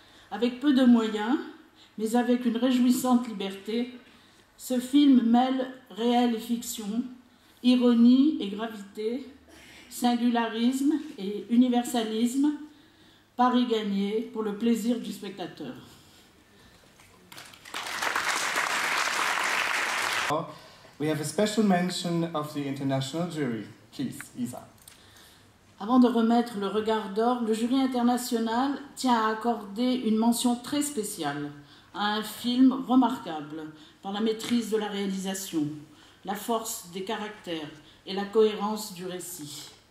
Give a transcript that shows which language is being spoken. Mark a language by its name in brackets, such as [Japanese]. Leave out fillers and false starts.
[French] Avec peu de moyens, mais avec une réjouissante liberté, ce film mêle réel et fiction, ironie et gravité, singularisme et universalisme, pari gagné pour le plaisir du spectateur. [English] We have a special mention of the international jury. Please, Isa. [French] Avant de remettre le regard d'or, le jury international tient à accorder une mention très spéciale à un film remarquable par la maîtrise de la réalisation, la force des caractères et la cohérence du récit.